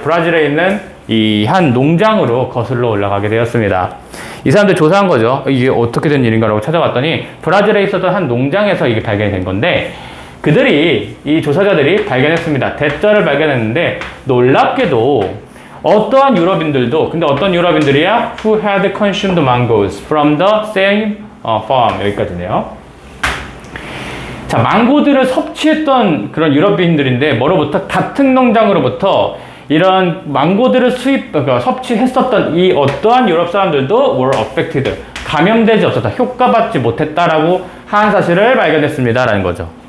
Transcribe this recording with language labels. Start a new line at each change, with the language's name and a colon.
Korean: 브라질에 있는 이 한 농장으로 거슬러 올라가게 되었습니다. 이 사람들 조사한 거죠. 이게 어떻게 된 일인가라고 찾아봤더니 브라질에 있었던 한 농장에서 이게 발견이 된 건데 이 조사자들이 발견했습니다. 대자를 발견했는데 놀랍게도 어떠한 유럽인들도 근데 어떤 유럽인들이야?
English: Who had consumed mangoes from the same farm.
Korean: 여기까지네요. 자, 망고들을 섭취했던 그런 유럽인들인데 뭐로부터? 같은 농장으로부터 이런 망고들을 섭취했었던 이 어떠한 유럽 사람들도
English: were affected.
Korean: 감염되지 없었다. 효과받지 못했다라고 한 사실을 발견했습니다. 라는 거죠.